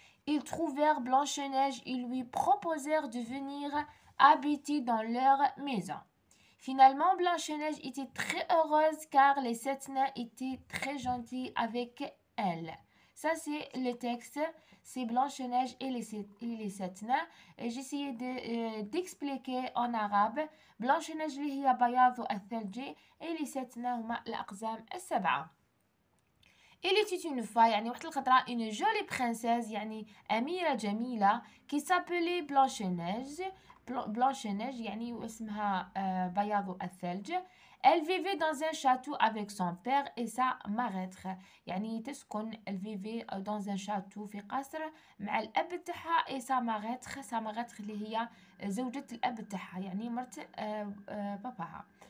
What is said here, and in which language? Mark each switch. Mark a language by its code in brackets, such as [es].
[fr] Ils trouvèrent Blanche-Neige et lui proposèrent de venir habiter dans leur maison. Finalement, Blanche-Neige était très heureuse car les 7 nains étaient très gentils avec elle. Ça, c'est le texte. C'est Blanche-Neige et les 7 nains. J'essayais d'expliquer en arabe. [ar] Blanche-Neige اللي هي بياض الثلج [fr] et les 7 nains [ar] هما الأقزام السبعة. [fr] Il était une fois [ar] يعني واحدة الخطرة [fr] une jolie princesse [ar] يعني أميرة جميلة [fr] qui s'appelait Blanche-Neige. [ar] Blanche-Neige يعني واسمها بياض الثلج. [fr] Elle vivait dans un château avec son père et sa marâtre، [ar] يعني تسكن [fr] elle vivait dans un château [ar] في قصر مع الأب تاعها [fr] et sa marâtre [ar] اللي هي زوجة الأب تاعها يعني مرت باباها.